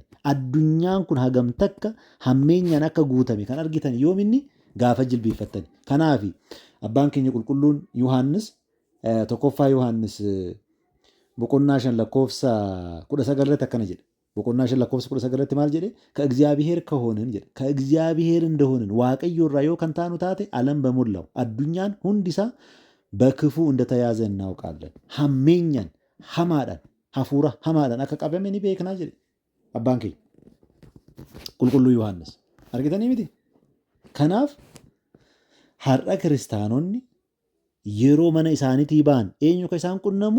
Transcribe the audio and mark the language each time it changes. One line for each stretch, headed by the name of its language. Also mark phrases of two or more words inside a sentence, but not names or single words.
Oromo: Addunyaan kun hagamta akka hammeenyaan akka guutame kan argitan yoominni gaafa jilbiiffattan. Kanaaf abbaan keenya qulqulluun Yohaannis tokkoffaa Yohaannis boqonnaa 5 lakkoofsa 19 akkana jedhe. boqonnaa 5 lakkoofsa 19 maal jedhe?
Amharic: ከእግዚአብሔር ከሆንን jedhe. ከእግዚአብሔር እንደሆንን
Oromo: waaqayyo irraa yoo kan taanu taate
Amharic: ዓለም በሞላው
Oromo: addunyaan hundisaa
Amharic: በክፉ እንደተያዘ እናውቃለን.
Oromo: hammeenyaan hamaadhaan hafuura hamaadhaan akka qabame ni beeknaa jedhe abbaan keenya qulqulluu Yohaannis. Argitanii miti? Kanaaf har'a kiristaanonni yeroo mana isaaniitii ba'an eenyu kan isaan qunnamu?